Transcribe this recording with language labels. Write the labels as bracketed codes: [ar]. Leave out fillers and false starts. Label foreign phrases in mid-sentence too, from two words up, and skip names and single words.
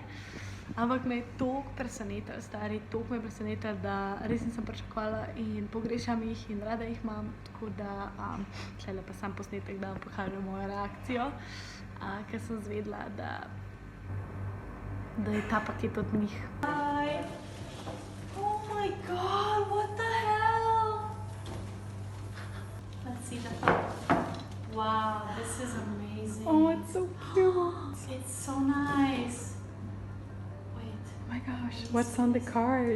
[sl] Ampak me je toliko presenetilo, toliko me je presenetilo, da res nisem pričakovala in pogrešam jih in rada jih imam. Tako da tule pa sam posnetek, da vam pokažem mojo reakcijo. Ker sem zvedela, da je ta paket od njih. [en] Hi! Oh my god, what the hell? Let's see the photo. Wow, this is amazing. Oh, it's so cute. It's so nice. Wait. Oh my gosh, what's on the card?